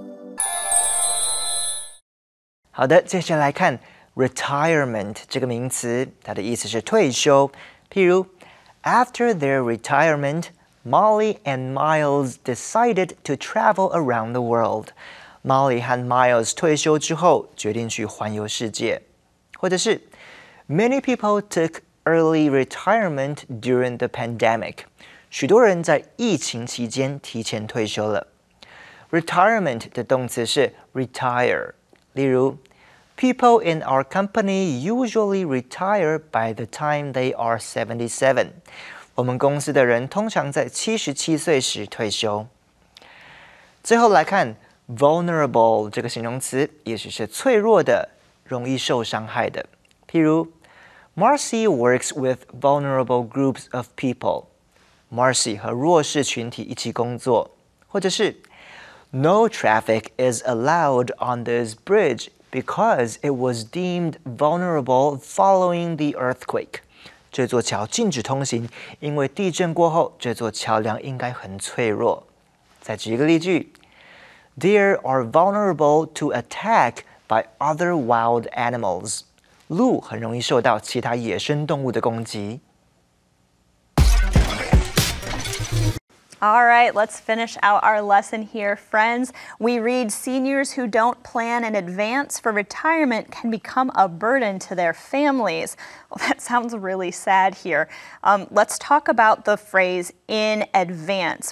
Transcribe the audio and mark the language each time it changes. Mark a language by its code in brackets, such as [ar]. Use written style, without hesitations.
[zh] “好的，接下来看 retirement 这个名词，它的意思是退休。譬如 [en] ，After their retirement, Molly and Miles decided to travel around the world. [zh] Molly 和 Miles 退休之后，决定去环游世界。或者是 [en] Many people took early retirement during the pandemic. [zh] 许多人在疫情期间提前退休了。Retirement 的动词是 retire， 例如。 [en] People in our company usually retire by the time they are 77. [zh] 我们公司的人通常在77岁时退休。最后来看 vulnerable 这个形容词，意思是脆弱的、容易受伤害的。譬如 [en] Marcy works with vulnerable groups of people. [zh] Marcy 和弱势群体一起工作。或者是 [en] No traffic is allowed on this bridge.Because it was deemed vulnerable following the earthquake. [zh] 这座桥禁止通行，因为地震过后，这座桥梁应该很脆弱。再举一个例句 [en] ：Deer are vulnerable to attack by other wild animals. [zh] 鹿很容易受到其他野生动物的攻击。 [en] All right, let's finish out our lesson here, friends. We read seniors who don't plan in advance for retirement can become a burden to their families. Well, that sounds really sad here. Let's talk about the phrase in advance.